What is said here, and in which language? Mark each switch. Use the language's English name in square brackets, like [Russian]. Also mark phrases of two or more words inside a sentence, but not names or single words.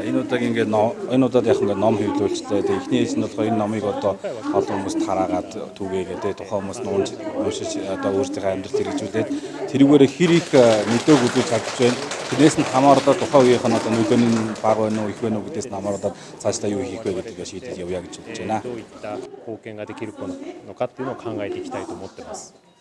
[Mongolian] Энэ удаад ингээд энэ удаад яг ингээд ном хэвлүүлжлээ. Тэгээд эхний ээж нь болохоор энэ номыг одоо олон хүмүүст хараагаад түгээгээд тухайн хүмүүс нь уншиж одоо өөрсдийнхөө амьдралд хэрэгжүүлээд тэрүүгээр хэр их мэдээ үзүүлж чадж байна. Тэрнээс нь хамаардаг тухайн үеийнх нь одоо нөлөө нь бага байна уу их байна уу гэдгээс нь хамаардаг цаашдаа юу хийх вэ гэдгийг шийдэж явъя гэж бодож байна. [Japanese] どういった貢献ができるのかっていうのを考えていきたいと思ってます。